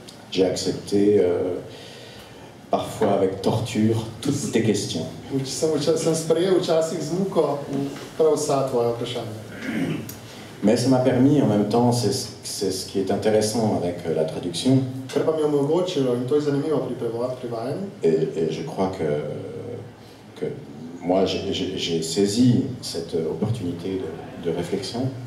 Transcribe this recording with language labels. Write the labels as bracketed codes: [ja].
[fr] J'ai accepté parfois avec torture toutes tes questions. [sl] Sem sprejel včasih z muko prav vsa tvoja vprašanja. [fr] Mais ça m'a permis en même temps, c'est ce qui est intéressant avec la traduction. [sl] Kar pa mi je omogočilo, in to je zanimivo pri prevajanju. [fr] Et je crois que moi j'ai saisi cette opportunité de réflexion.